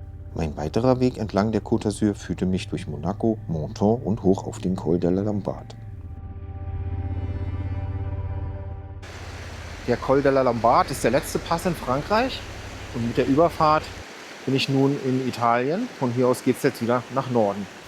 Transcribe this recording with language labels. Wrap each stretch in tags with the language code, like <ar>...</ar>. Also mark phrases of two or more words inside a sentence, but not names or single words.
<de>Mein weiterer Weg entlang der Côte d'Azur führte mich durch Monaco, Menton und hoch auf den Col de la Lombard. Der Col de la Lombard ist der letzte Pass in Frankreich und mit der Überfahrt bin ich nun in Italien. Von hier aus geht es jetzt wieder nach Norden.</de>